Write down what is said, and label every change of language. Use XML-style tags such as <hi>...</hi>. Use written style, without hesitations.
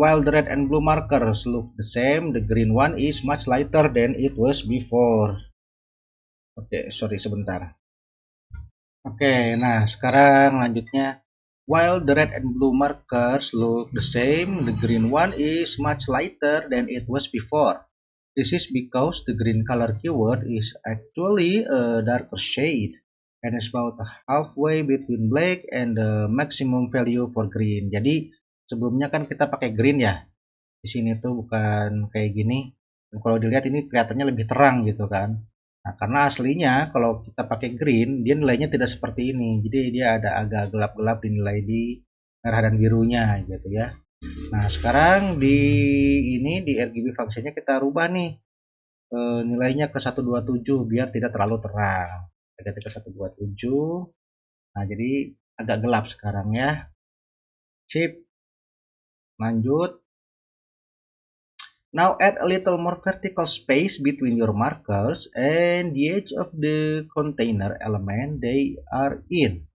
<en>While the red and blue markers look the same, the green one is much lighter than it was before.</en> <id>Oke, sorry sebentar. Oke, nah sekarang lanjutnya.</id> <en>While the red and blue markers look the same, the green one is much lighter than it was before. This is because the green color keyword is actually a darker shade and is about halfway between black and the maximum value for green.</en> <id>Jadi sebelumnya kan kita pakai green ya. Di sini tuh bukan kayak gini. Dan kalau dilihat ini kelihatannya lebih terang gitu kan. Nah, karena aslinya kalau kita pakai green, dia nilainya tidak seperti ini. Jadi dia ada agak gelap-gelap di nilai di merah dan birunya gitu ya. Nah, sekarang di RGB fungsinya kita rubah nih nilainya ke 127 biar tidak terlalu terang. Kita ganti ke 127. Nah, jadi agak gelap sekarang ya. Sip. Lanjut.</id> <en>Now add a little more vertical space between your markers and the edge of the container element they are in.</en>